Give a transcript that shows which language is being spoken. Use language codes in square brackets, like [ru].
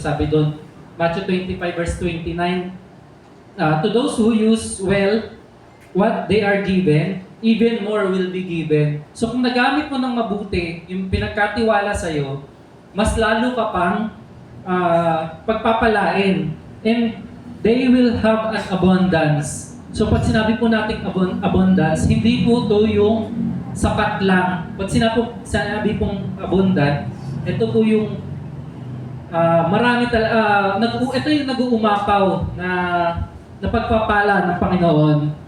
[tl] So sabi doon, [en] Matthew 25 verse 29, to those who use well what they are given, even more will be given. [tl] So kung nagamit mo ng mabuti yung pinagkatiwala sa'yo, mas lalo ka pang pagpapalain. [en] And they will have an abundance. [tl] So pag sinabi po natin abundance, hindi po to yung sapat lang. Pag sinabi pong abundant, ito po yung marami talaga, ito yung nag-uumapaw na pagpapala ng Panginoon.